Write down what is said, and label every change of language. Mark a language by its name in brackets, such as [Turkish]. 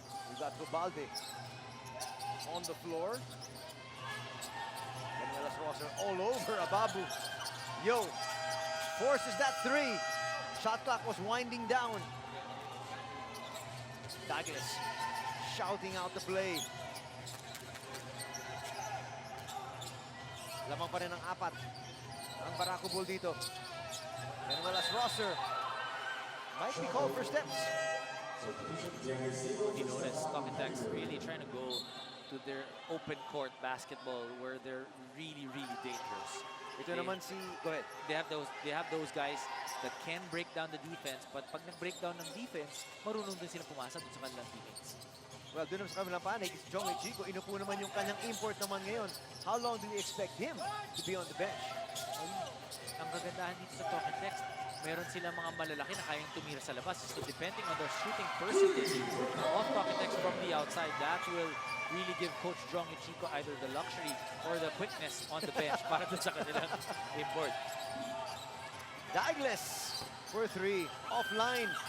[English] We got Gubalde on the floor. Canuelas Rosser all over Ababu. Yo, forces that three. Shot clock was winding down. Douglas shouting out the play. [Filipino] Lamang pa rin ang 4 ang Barako Bull dito. [English] Canuelas Rosser might be called for steps. Ynares, Talking Text really trying to go to their open court basketball where they're really, really dangerous. [Filipino] Ito naman si, [English] go ahead. They have those guys that can break down the defense, but [Filipino] pag nag-break down ng defense, marunong din sila pumasa dun sa kanilang [English] teammates. [Filipino] Well, dun naman sa kabilang panig, Jong Chico, inupo naman yung kanyang import naman ngayon. [English] How long do we expect him to be on the bench? [Filipino] Ang kagandahan dito sa Talking Text, meron silang mga malalaki na kayang tumira sa labas. [English] So depending on their shooting percentage of Talking Text from the outside, that will really give Coach Jong Chico either the luxury or the quickness on the bench [Filipino] para dun sa kanilang [English] import. Douglas for 3, offline.